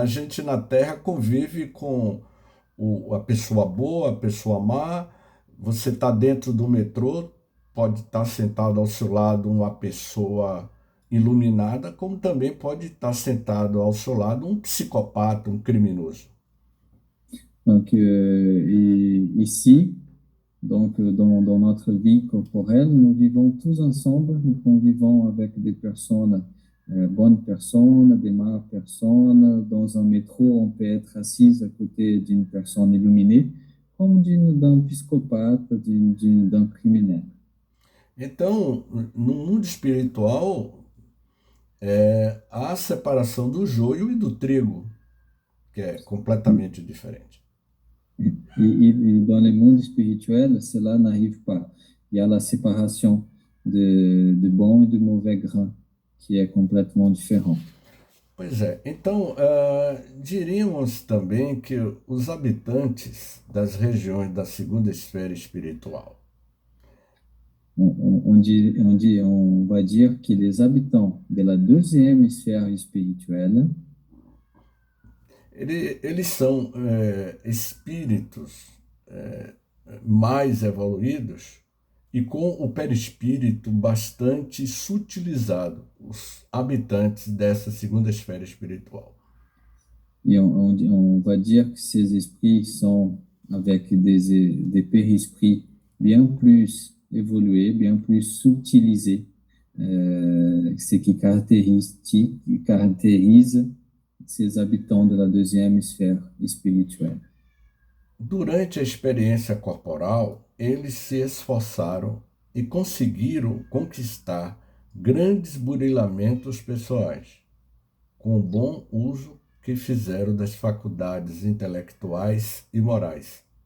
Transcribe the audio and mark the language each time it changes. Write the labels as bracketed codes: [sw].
[pt] A gente na Terra convive com a pessoa boa, a pessoa má. Você está dentro do metrô, pode estar sentado ao seu lado uma pessoa iluminada, como também pode estar sentado ao seu lado um psicopata, um criminoso. [fr] Donc, ici, donc, dans notre vie corporelle, nous vivons tous ensemble, nous convivons avec des personnes, bonnes personnes, des mauvaises personnes. Dans un métro, on peut être assis à côté d'une personne illuminée, comme d'un psicopate, d'un criminel. [pt] Então, no mundo espiritual, há a separação do joio e do trigo, que é completamente diferente. [fr] Et dans le monde spirituel, cela n'arrive pas. Il y a la séparation de bon et de mauvais grain, qui est complètement différent. [pt] Pois é, então diríamos também que os habitantes das regiões da segunda esfera espiritual, [fr] On va dire que les habitants de la deuxième sphère spirituelle, [pt] eles são espíritos mais evoluídos e com o perispírito bastante sutilizado, os habitantes dessa segunda esfera espiritual. [fr] et on va dire que ces esprits sont avec des périsprits bien plus évolués, bien plus subtilisés, ce qui caractérise ces habitants de la deuxième sphère spirituelle. [pt] Durante a experiência corporal, eles se esforçaram e conseguiram conquistar grandes burilamentos pessoais, com o bom uso que fizeram das faculdades intelectuais e morais.